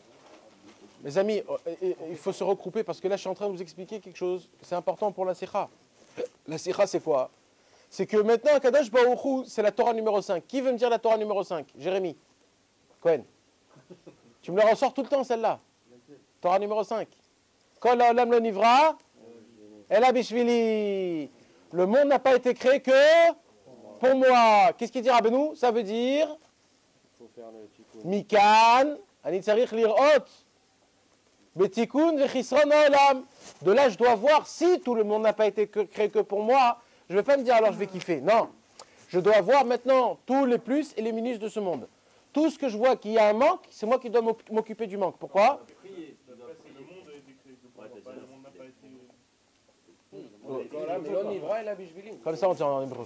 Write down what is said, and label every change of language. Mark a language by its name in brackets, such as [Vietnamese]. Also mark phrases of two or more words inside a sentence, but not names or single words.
[French] Mes amis, il faut se regrouper parce que là, je suis en train de vous expliquer quelque chose. C'est important pour la sikha. La sikha, c'est quoi? C'est que maintenant, [Hebrew] קדוש ברוך הוא, [French] c'est la Torah numéro 5. Qui veut me dire la Torah numéro 5? Jérémy Cohen. Tu me la ressors tout le temps, celle-là. Torah numéro 5. [Hebrew] כל העולם לא נברא, אלא בשבילי. [French] Le monde n'a pas été créé que pour moi. Qu'est-ce qu'il dit Rabbeinu? Ça veut dire Faut faire le tikkun. [Hebrew] מכאן, אני צריך לראות, בתיקון ובחסרון העולם. [French] De là, je dois voir si tout le monde n'a pas été créé que pour moi. Je ne vais pas me dire alors je vais kiffer. Non. Je dois voir maintenant tous les plus et les minus de ce monde. Tout ce que je vois qu'il y a un manque, c'est moi qui dois m'occuper du manque. Pourquoi? Comme ça, on dit en hébreu.